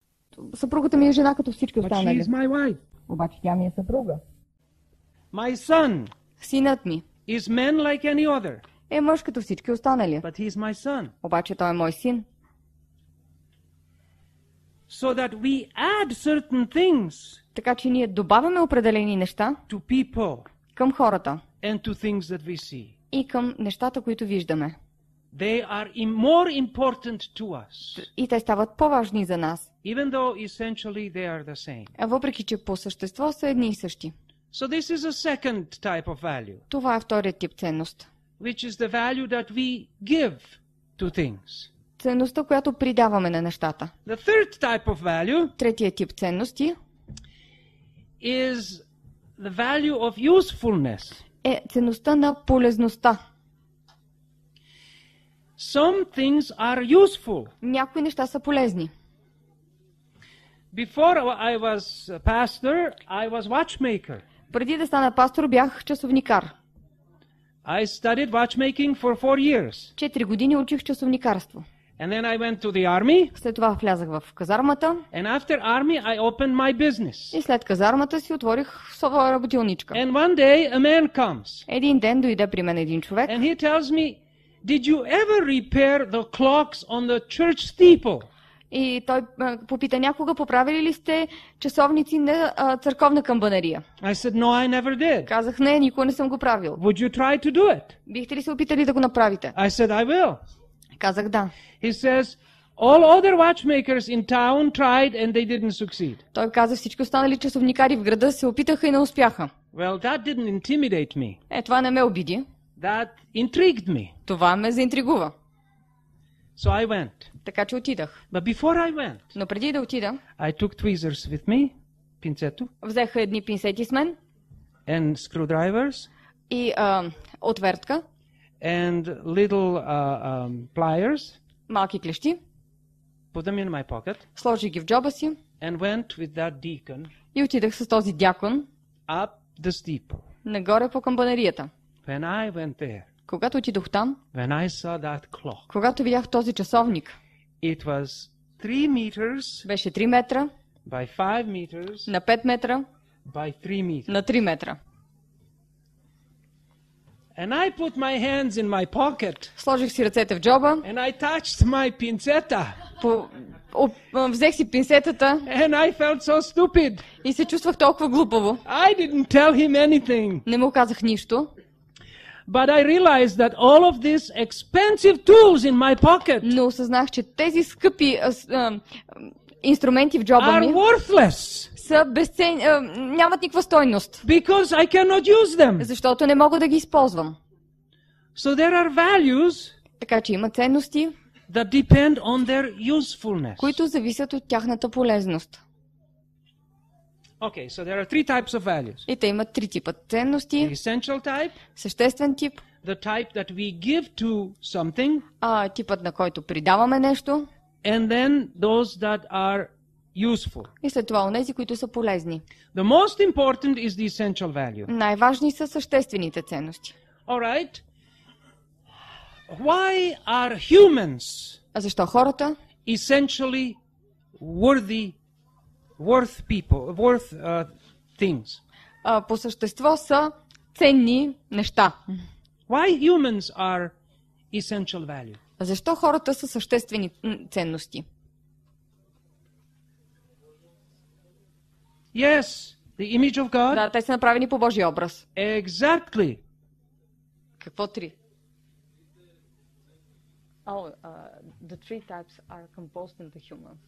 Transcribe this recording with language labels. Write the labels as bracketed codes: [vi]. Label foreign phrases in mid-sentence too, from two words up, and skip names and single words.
[bg] съпругата ми е жена като всички [en] but she [bg] останали. [en] is my wife. [bg] Обаче тя ми е съпруга. [en] My son [bg] Синът ми [en] is man like any other, [bg] е мъж като всички останали. [en] but he is my son. [bg] Обаче той е мой син. [en] So that we add certain things [bg] Така че ние добавяме определени неща [en] to people [bg] към хората [en] and to things that we see. [bg] и към нещата, които виждаме. [en] They are more important to us, [bg] И те стават по-важни за нас, [en] even though essentially they are the same. [bg] въпреки че по същество са едни и същи. [en] So this is a second type of value, [bg] Това е вторият тип ценност. [en] which is the value that we give to things. [bg] Ценността, която придаваме на нещата. [en] The third type of value [bg] Третият тип ценности [en] is the value of usefulness. [bg] е ценността на полезността. [en] Some things are useful. [bg] Някои неща са полезни. [en] Before I was a pastor, I was watchmaker. [bg] Преди да стана пастор, бях часовникар. [en] I studied watchmaking for 4 years. [bg] 4 години учих часовникарство. [en] And then I went to the army. [bg] След това влязах в казармата [en] And after army, I opened my business. [bg] и след казармата си отворих своя работилничка. [en] And one day, a man comes. [bg] Един ден дойде при мен един човек [en] And he tells me, did you ever repair the clocks on the church steeple? [bg] и той попита: някога поправили ли сте часовници на църковна камбанария? [en] I said, no, I never did. [bg] Казах: не, никога не съм го правил. [en] Would you try to do it? [bg] Бихте ли се опитали да го направите? [en] I said, I will. [bg] Казах: да. [en] He says, all other watchmakers in town tried and they didn't succeed. [bg] Той каза: всички останали часовникари в града се опитаха и не успяха. [en] Well, that didn't intimidate me. [bg] Това не ме обиди. [en] That intrigued me. [bg] Това ме заинтригува. [en] So I went. [bg] Така че отидах. [en] But before I went, [bg] Но преди да отида, [en] I took tweezers with me, pinceto, [bg] взеха едни пинсети с мен [en] and screwdrivers, [bg] и отвертка, [en] and little pliers, [bg] малки клещи. [en] put them in my pocket, [bg] Сложих ги в джоба си [en] and went with that deacon [bg] и отидах с този дякон [en] up the steeple. [bg] нагоре по камбанарията. [en] When I went there, [bg] Когато отидох там, [en] when I saw that clock, [bg] когато видях този часовник, [en] it was 3 meters [bg] беше 3 метра [en] by 5 meters [bg] на 5 метра [en] by 3 meters. [bg] на 3 метра. [en] And I put my hands in my pocket, [bg] Сложих си ръцете в джоба, [en] and I touched my pincetta, [bg] взех си пинсетата [en] and I felt so stupid. [bg] и се чувствах толкова глупаво. [en] I didn't tell him anything. [bg] Не му казах нищо, [en] But I realized that all of these expensive tools in my pocket [bg] но осъзнах, че тези скъпи инструменти в джоба [en] are [bg] ми [en] worthless [bg] са нямат никаква стойност, [en] because I cannot use them. [bg] защото не мога да ги използвам. [en] So there are values [bg] Така че има ценности, [en] that depend on their usefulness. [bg] които зависят от тяхната полезност. [en] Okay, so there are 3 types of values. [bg] И те имат 3 типа [en] The [bg] ценности: [en] essential type, [bg] съществен тип, [en] the type that we give to something, [bg] типът на който придаваме нещо, [en] and then those that are useful. [bg] и след това онези, които са полезни. [en] The most important is the essential value. [bg] Най-важни са съществените ценности. [en] All right. Why are humans [bg] А защо хората [en] essentially worth things? [bg] по същество са ценни неща? [en] Why humans are essential value? [bg] А защо хората са съществени ценности? [en] Yes, the image of God. [bg] Да, те са направени по Божия образ. [en] Exactly. [bg] Какво 3? [en] The 3 types are composed in the humans.